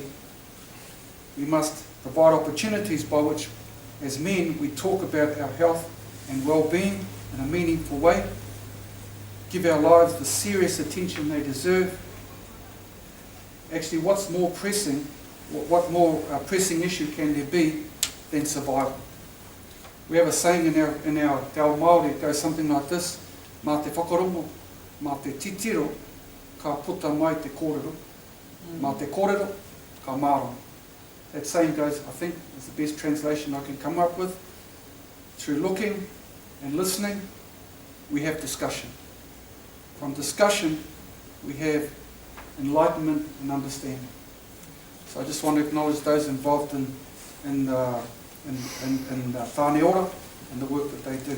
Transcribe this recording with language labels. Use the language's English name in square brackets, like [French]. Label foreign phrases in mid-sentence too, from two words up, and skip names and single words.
[English] We must provide opportunities by which, as men, we talk about our health and well-being in a meaningful way, give our lives the serious attention they deserve. Actually, what's more pressing, what more pressing issue can there be than survival? We have a saying in our [Māori] Te Ao Māori, [English] it goes something like this: [Māori] mā te whakarongo, mā te titiro, ka puta mai te kōrero, mā te kōrero, ka māro. [English] That saying goes, I think, is the best translation I can come up with. Through looking and listening, we have discussion. From discussion, we have enlightenment and understanding. So I just want to acknowledge those involved in Tāne Ora and the work that they do.